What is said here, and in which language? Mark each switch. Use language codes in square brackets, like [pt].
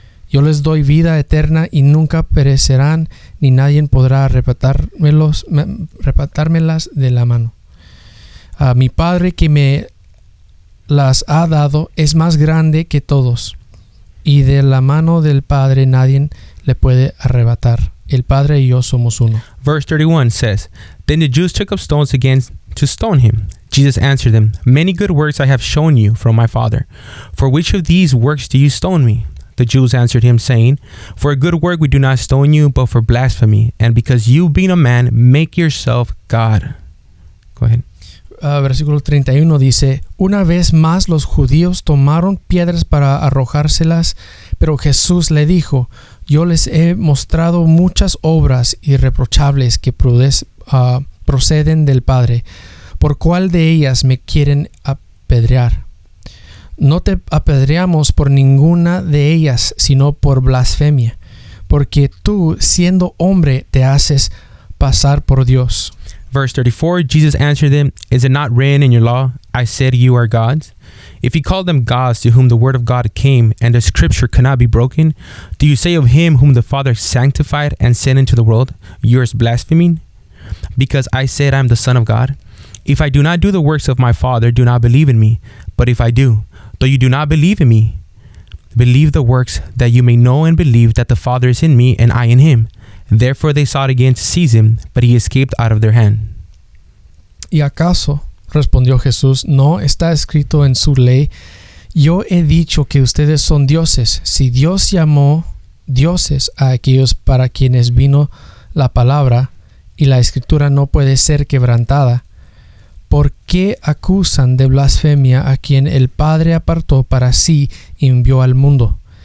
[es] Yo les doy vida eterna y nunca perecerán, ni nadie podrá arrebatármelas de la mano. Mi Padre que me las ha dado es más grande que todos, y de la mano del Padre nadie le puede arrebatar. El Padre y yo somos uno. [en] Verse 31 says, Then the Jews took up stones again to stone him. Jesus answered them, Many good works I have shown you from my Father. For which of these works do you stone me? The Jews answered him, saying, For a good work we do not stone you, but for blasphemy, and because you, being a man, make yourself God. Go ahead. [es] Versículo 31 dice, una vez más los judíos tomaron piedras para arrojárselas, pero Jesús le dijo, yo les he mostrado muchas obras irreprochables que proceden del Padre. ¿Por cuál de ellas me quieren apedrear? No te apedreamos por ninguna de ellas, sino por blasfemia, porque tú, siendo hombre, te haces pasar por Dios. [en] Verse 34, Jesus answered them, Is it not written in your law, I said you are gods? If he called them gods to whom the word of God came, and the scripture cannot be broken, do you say of him whom the Father sanctified and sent into the world, you are blaspheming? Because I said I am the Son of God? If I do not do the works of my Father, do not believe in me. But if I do, though you do not believe in me, believe the works, that you may know and believe that the Father is in me and I in him. Therefore they sought again to seize him, but he escaped out of their hand. [es] ¿Y acaso, respondió Jesús, no está escrito en su ley, yo he dicho que ustedes son dioses? Si Dios llamó dioses a aquellos para quienes vino la palabra, y la escritura no puede ser quebrantada, ¿por qué acusan de blasfemia a quien el Padre apartó para sí y envió al mundo?